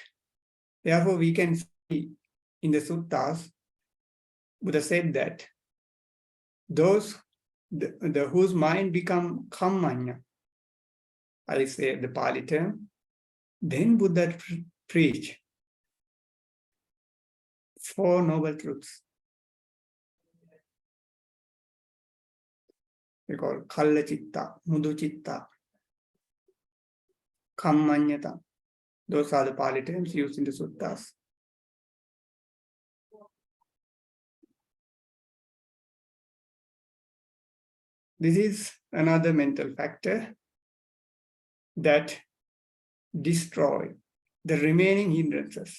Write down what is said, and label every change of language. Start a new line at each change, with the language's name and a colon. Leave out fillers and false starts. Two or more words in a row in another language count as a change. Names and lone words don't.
English: Therefore, we can see in the suttas, Buddha said that those whose mind become kammanya, I say the Pali term, then Buddha preach 4 noble truths. They call
Pali: kalla citta, mudu citta, kammanyata.
English: Those are the Pali terms used in the suttas. This is another mental factor that destroy the remaining hindrances.